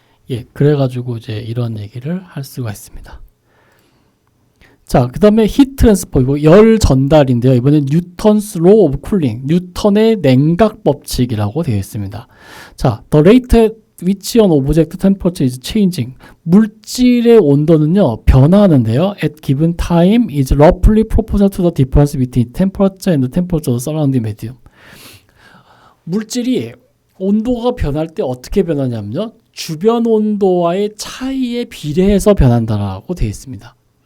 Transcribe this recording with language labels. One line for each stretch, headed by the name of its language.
Korean: 예, 그래가지고 이제 이런 얘기를 할 수가 있습니다. 자, 그 다음에 히트 트랜스퍼, 이거 열 전달인데요. 이번엔 뉴턴스 로 오브 쿨링, 뉴턴의 냉각 법칙이라고 되어 있습니다. 자,
English: the rate which an object temperature is changing.
Korean: 물질의 온도는요 변화하는데요.
English: At given time is roughly proportional to the difference between temperature and the temperature of the surrounding medium.
Korean: 물질이 온도가 변할 때 어떻게 변하냐면요. 주변 온도와의 차이에 비례해서 변한다라고 되어 있습니다.